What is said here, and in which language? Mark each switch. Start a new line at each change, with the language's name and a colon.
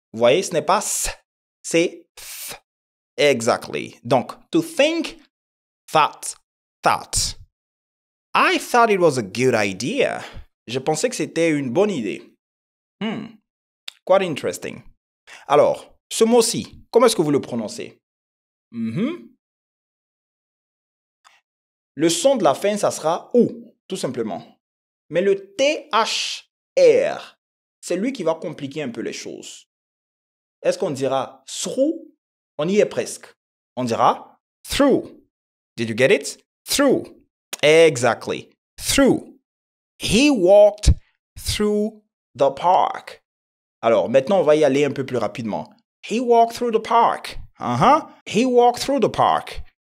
French: Vous voyez, ce n'est pas s, c'est th.
English: Exactly. Donc, to think, thought, thought. I thought it was a good idea.
French: Je pensais que c'était une bonne idée.
English: Quite interesting.
French: Alors, ce mot-ci, comment est-ce que vous le prononcez? Le son de la fin, ça sera OU, tout simplement. Mais le THR, c'est lui qui va compliquer un peu les choses. Est-ce qu'on dira through? On y est presque. On dira
English: through. Did you get it? Through. Exactly. Through. He walked through the park.
French: Alors, maintenant, on va y aller un peu plus rapidement.
English: He walked through the park. He walked through the park.